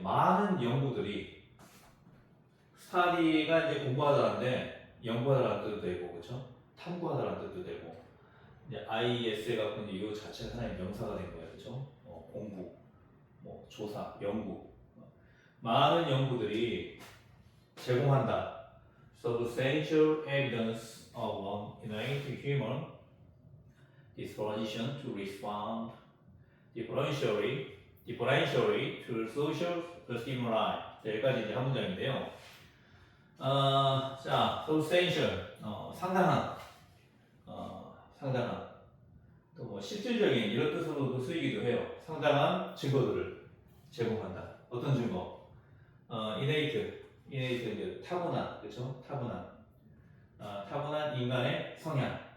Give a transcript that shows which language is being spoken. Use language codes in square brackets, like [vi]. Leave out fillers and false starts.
[ko] 많은 연구들이 study가 이제 공부하다는데 연구하다라는 뜻도 되고, 그렇죠? 탐구하다라는 뜻도 되고, 이제 IES 갖고 이제 이 자체가 하나의 명사가 된 거예요, 그렇죠? 공부, 뭐 조사, 연구. 많은 연구들이 제공한다. [en] Substantial evidence of an innate human disposition to respond differentially to social stimuli. [ko] 자, 여기까지 이제 한 문장인데요. 자, substantial, 상당한, 상당한, 또 뭐 실질적인 이런 뜻으로도 쓰이기도 해요. 상당한 증거들을 제공한다. 어떤 증거? innate 이제 타고난, 그렇죠? 타고난 인간의 성향.